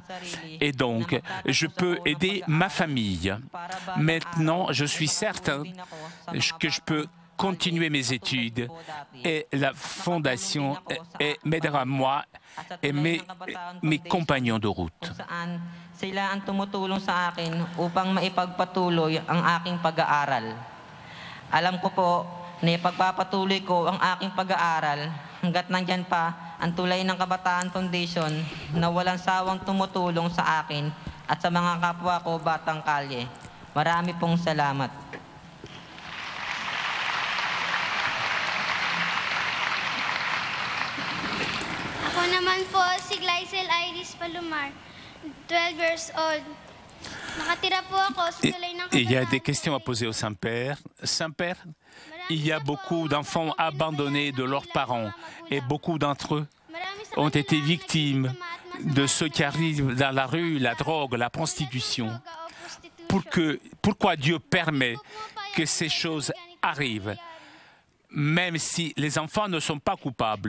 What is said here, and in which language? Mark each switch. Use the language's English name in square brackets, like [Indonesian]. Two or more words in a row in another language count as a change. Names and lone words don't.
[French] Et donc, je peux aider ma famille. Maintenant, je suis certain que je peux continuer mes études et la fondation m'aidera moi et mes compagnons de route. [Filipino] Sila ang tumutulong sa akin upang maipagpatuloy ang aking pag-aaral. Alam ko po na ipagpapatuloy ko ang aking pag-aaral hanggat nandyan pa ang tulay ng Kabataan Foundation na walang sawang tumutulong sa akin at sa mga kapwa ko batang kalye. Marami pong salamat. Ako naman po si Glycel Iris Palomar, 12 [English] years old. [Filipino] Nakatira po ako sa tulay ng Kabataan. [French] Il y a des questions à poser au Saint-Père. Saint-Père, il y a beaucoup d'enfants abandonnés de leurs parents et beaucoup d'entre eux ont été victimes de ceux qui arrivent dans la rue, la drogue, la prostitution. pourquoi Dieu permet que ces choses arrivent, même si les enfants ne sont pas coupables.